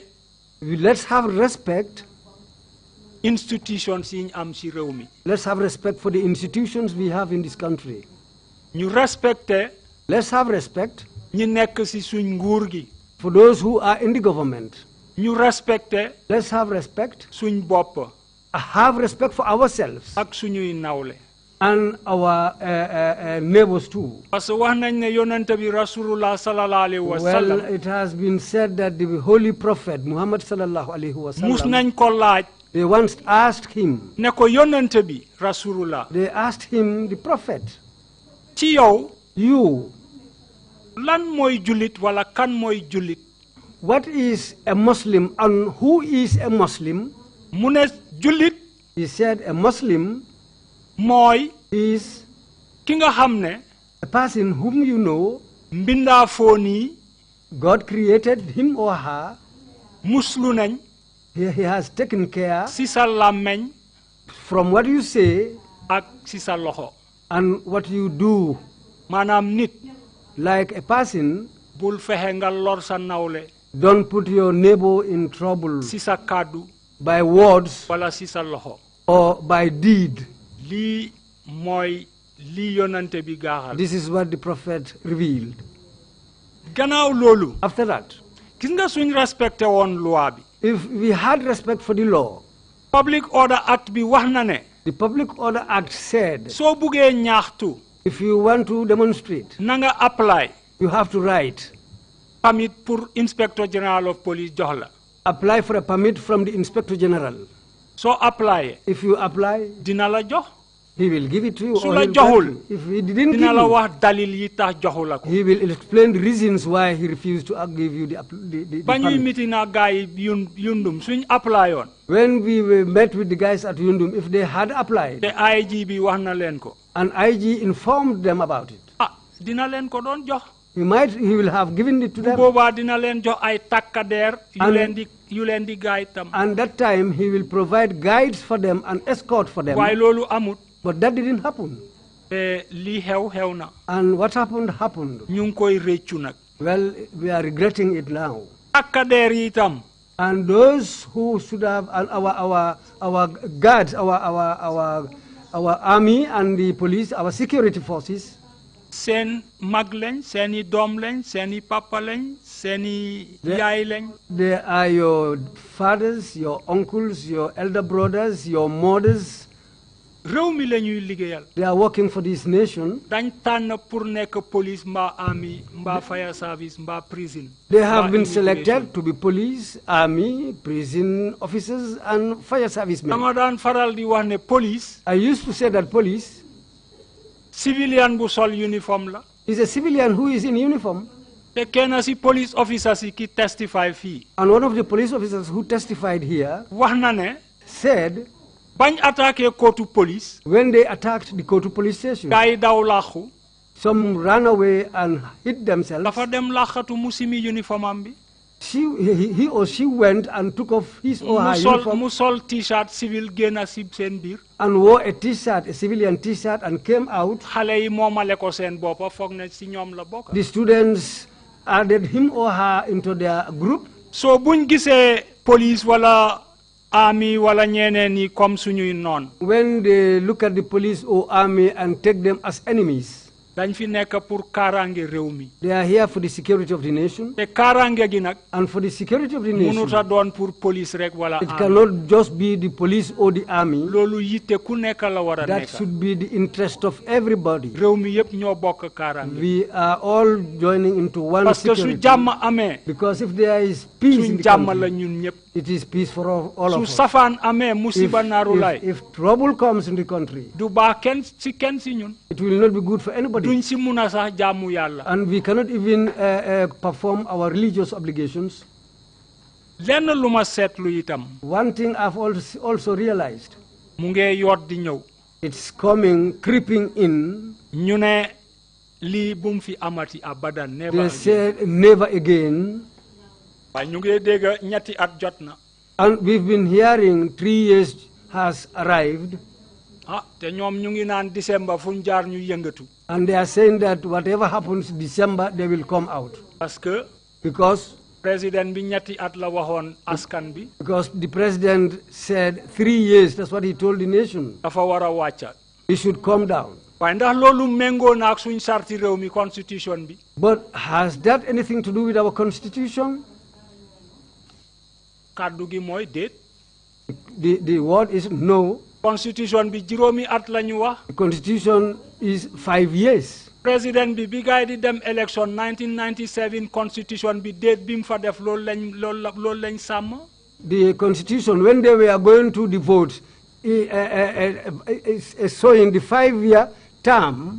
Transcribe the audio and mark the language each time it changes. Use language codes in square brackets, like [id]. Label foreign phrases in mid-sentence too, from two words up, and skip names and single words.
[en] Let's have respect. [wo] institutions yi ñu am ci réew mi. [en] Let's have respect for the institutions we have in this country. [wo] ñu respecter. [en] Let's have respect. [wo] ñi nekk ci suñ nguur gi. [en] For those who are in the government. [wo] ñu respecter. [en] Let's have respect. [wo] suñ bopp. [en] Have respect for ourselves. [wo] ak suñuy nawle. [en] And our neighbors too. [wo] parce que wax nañ ne yonent bi [ar] رسول الله صلى الله عليه وسلم. [en] Well, it has been said that the holy prophet Muhammad [ar] صلى الله عليه وسلم. [wo] mus nañ ko laaj. [en] They once asked him. [wo] ne ko yonent bi rasulullah. [en] They asked him, the prophet. [wo] ci yow. [en] You. [wo] lan mooy jullit wala kan mooy jullit. [en] What is a Muslim and who is a Muslim? [wo] mu ne jullit. [en] He said a Muslim. [wo] mooy. [en] is. [wo] ki nga xam ne. [en] a person whom you know. [wo] mbindaa foo nii. [en] God created him or her. [wo] muslu nañ. [en] He has taken care. [wo] si sa làmmeñ. [en] from what you say. [wo] ak si sa loxo. [en] and what you do. [wo] maanaam nit. [en] like a person. [wo] bul fexe nga lor sa nawle. [en] don't put your neighbor in trouble. [wo] si sa kàddu. [en] by words. [wo] wala si sa loxo. [en] or by deed. [wo] lii mooy li yonante bi gaaxal. [en] This is what the prophet revealed. [wo] Gannaaw loolu. [en] After that, [wo] gis nga suñ respecté woon loi bi. [en] if we had respect for the law, [wo] Public Order Act bi wax na ne. [en] the Public Order Act said, [wo] soo buggee ñaxtu. [en] if you want to demonstrate, [wo] na nga apply. [en] you have to write. [wo] Permit pour Inspector General of Police jox la. [en] Apply for a permit from the Inspector General. So apply. If you apply, [wo] dina la jox. [en] he will give it to you. [wo] Su [en] Or [wo] la [en] he'll grant [wo] joxul, [en] you. If he didn't give [wo] dina la [en] you, [wo] wax dalil yi tax joxu la ko. [en] he will explain the reasons why he refused to give you the [wo] ba ñuy [en] permit. [wo] meeting na gaay yundum suñ apply yoon. [en] When we met with the guys at Yundum, if they had applied, [wo] te IG bi wax na leen ko. [en] and IG informed them about it, [wo] dina leen ko doon jox. [en] he will have given it to them. [wo] boobaa dina leen jox ay takkadeer yu leen di gaay tam. [en] And that time he will provide guides for them and escort for them. [wo] waaye loolu amut. [en] But that didn't happen. [wo] Li xew na. [en] And what happened happened. [wo] ñu ngi koy réccu nag. [en] Well, we are regretting it now. [wo] Takkadeer yi tam. [en] And those who should have our guards, our army and the police, our security forces. [wo] Seen mag lañ, seeni doom lañ, seeni papa lañ, seeni yaay lañ. [en] They are your fathers, your uncles, your elder brothers, your mothers. [wo] réew mi la ñuy liggéeyal. [en] They are working for this nation. [wo] dañ tànn pour nekk police mbaa army mbaa [en] fire service [wo] mbaa prison. [en] They have been selected to be police, army, prison officers, and fire service men. [wo] dama daan faral di wax ne police. [en] I used to say that police. [wo] Civilian bu sol uniform la. [en] Is a civilian who is in uniform. [wo] te kenn si [en] police officers [wo] yi ki testify fii. [en] And one of the police officers who testified here [wo] wax na ne. [en] said. [wo] bañ attaqué Kotu police. [en] When they attacked the Kotu police station. [wo] gaay daw laaxu. [en] Some ran away and hid themselves. [wo] dafa dem laaxatu mu simi uniform am bi. [en] He or she went and took off his or her uniform. [wo] mu sol t-shirt civil génn si seen biir. [en] And wore a t-shirt, a civilian t-shirt, and came out. [wo] xale yi moomale ko seen boppa foog na si ñoom la bokk. [en] The students added him or her into their group. [wo] So buñ gisee police wala army wala ñeneen ñi comme suñuy noon. [en] When they look at the police or army and take them as enemies. [wo] dañ fi nekk pour kaaraange réew mi. [en] They are here for the security of the nation. [wo] te kaaraange gi nag. [en] And for the security of the nation. [wo] mënut a doon pour police rek wala [en] it cannot just be the police or the army. [wo] loolu yitte ku nekk la war a nekk. [en] That should be the interest of everybody. [wo] réew mi yëpp ñoo bokk kaaraange. [en] We are all joining into one security. [wo] parce que su jàmm amee. [en] Because if there is peace in the [wo] jàmm [en] country, [wo] la ñun ñëpp. [en] it is peace for all of us. [wo] su safaan amee musiba naaru lay. [en] If trouble comes in the country, [wo] du baax kenn si ñun. [en] it will not be good for anybody. [wo] duñ si mun a sax jaamu yàlla. [en] And we cannot even perform our religious obligations. [wo] lenn lu ma seetlu itam. [en] One thing I've also realized. [wo] mu ngi yoot di ñëw. [en] It's coming, creeping in. [wo] ñu ne lii bu mu fi amati abadan. [en] never They again. said never again. [wo] waaye ñu ngi dégg ñetti at jot na. [en] And we've been hearing 3 years has arrived. [wo] te ñoom ñu ngi naan December fu ñu jaar ñu yëngatu. [en] And they are saying that whatever happens December, they will come out. Because [wo] président bi ñetti at la waxoon askan bi. [en] Because the president said 3 years, that's what he told the nation. [wo] dafa war a wàcca. [en] He should come down. [wo] waaye ndax loolu méngoo na ak suñ sarti réew mi constitution bi. [en] But has that anything to do with our constitution? [wo] kàddu gi mooy déet. [en] The word is no. [wo] Constitution bi juróomi at la ñu wax. [en] The constitution is 5 years. [wo] Président bi bi gaay di dem election 1997 constitution bi date bi mu fa def loolu lañ sàmm. [en] The constitution, when they were going to the vote, showing the 5-year term.